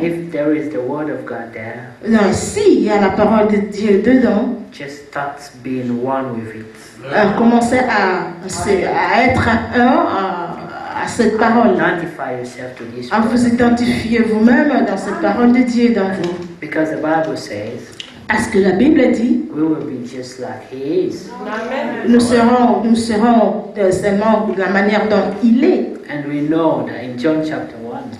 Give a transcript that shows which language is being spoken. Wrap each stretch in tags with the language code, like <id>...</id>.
<en>If there is the word of God there,</en> <fr>S'il y a la parole de Dieu dedans,</fr> <en>just start being one with it.</en> <fr>commencez à être un à cette parole.</fr> <en>Identify yourself to this</en> <fr>À vous</fr> <en>word.</en> <fr>identifier vous-même dans cette parole de Dieu dans vous.</fr> <en>Because the Bible says</en> <fr>Parce que la Bible dit,</fr> <en>we will be just like He is.</en> <fr>nous serons seulement de la manière dont il est.</fr> <en>And we know that in John chapter 1,</en>